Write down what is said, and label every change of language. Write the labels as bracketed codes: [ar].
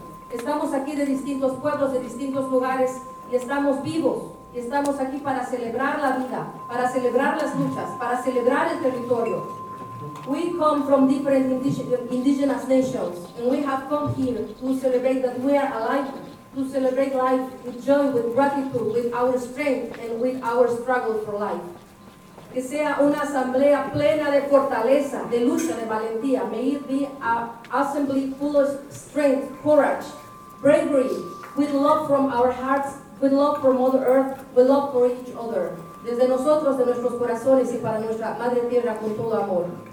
[es] Estamos aquí de distintos pueblos, de distintos lugares, y estamos vivos, y estamos aquí para celebrar la vida, para celebrar las luchas, para celebrar el territorio. [en] We come from different indigenous nations, and we have come here to celebrate that we are alive, to celebrate life with joy, with gratitude, with our strength, and with our struggle for life. [es] Que sea una asamblea plena de fortaleza, de lucha, de valentía. [en] May it be an assembly full of strength, courage, bravery, with love from our hearts, with love for Mother Earth, with love for each other. [es] Desde nosotros, de nuestros corazones y para nuestra Madre Tierra con todo amor.